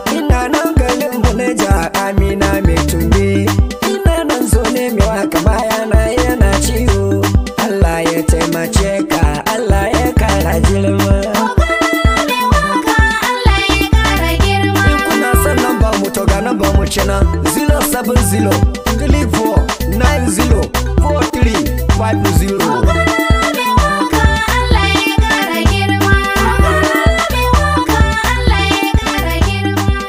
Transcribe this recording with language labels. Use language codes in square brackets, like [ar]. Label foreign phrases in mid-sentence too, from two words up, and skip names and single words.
[ha] Ina nan garin Buneja Amina mai tumbi. Ina nan zo ne mai waka bayana yana ciwo. Allah ya taimace ka, Allah ya kara girma. Ogana mai waka, Allah ya ƙara girma. In kuna son number mu, to ga number mu kenan. [en] Zero seven zero, three four, nine zero, four three five zero. [ha] Ogana mai waka, Allah ya ƙara girma. Ogana mai waka, Allah ya ƙara girma.